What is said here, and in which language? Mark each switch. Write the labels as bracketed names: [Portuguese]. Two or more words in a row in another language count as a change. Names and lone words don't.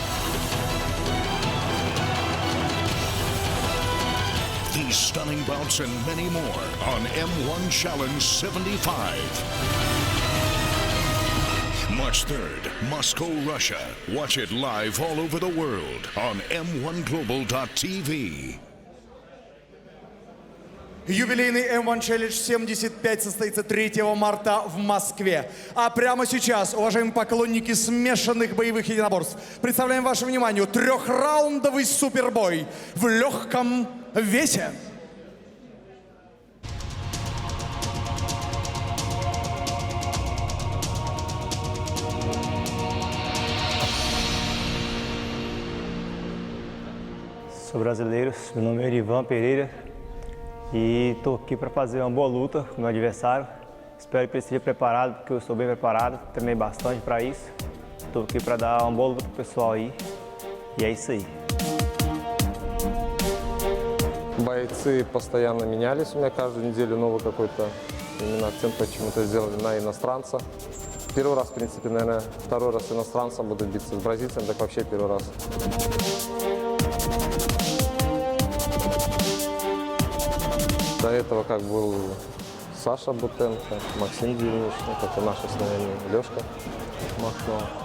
[English] These stunning bouts and many more on M-1 Challenge 75. March 3rd, Moscow, Russia. Watch it live all over the world on m1global.tv. [Russian] Юбилейный M-1 Challenge 75 состоится 3 марта в Москве. А прямо сейчас, уважаемые поклонники смешанных боевых единоборств, представляем вашему вниманию трехраундовый супербой в легком весе. [Portuguese] Sou brasileiro, meu nome é Ivan Pereira e estou aqui para fazer uma boa luta com o meu adversário. Espero que ele esteja preparado, porque eu estou bem preparado, treinei bastante para isso. Estou aqui para dar uma boa luta pro pessoal aí e é isso aí. [Russian] Бойцы постоянно менялись, у меня каждую неделю новый какой-то именно акцент почему-то сделали на иностранца. Первый раз, в принципе, наверное, второй раз иностранцем буду биться, с бразильцем так вообще первый раз. До этого как был Саша Бутенко, Максим Дильнич, это наши с нами, Лешка Махно.